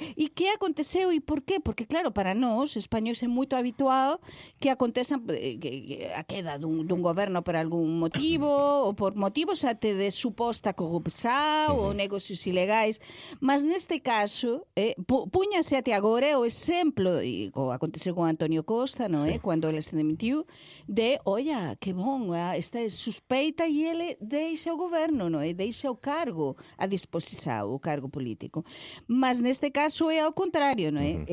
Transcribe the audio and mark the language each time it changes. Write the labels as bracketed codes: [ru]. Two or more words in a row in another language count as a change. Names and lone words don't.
[gl] E que aconteceu e por qué? Porque claro, para nós, españois, é moito habitual que acontezan a queda dun goberno por algún motivo ou por motivos até de suposta corrupção ou negocios ilegais, mas neste caso puñase até agora o exemplo, e [pt] aconteceu com António Costa, não é? Quando ele se demitiu, de, olha, que bom, esta é suspeita e ele deixa o governo, não é? Deixa o cargo à disposição, o cargo político. Mas neste caso é ao contrário, não é?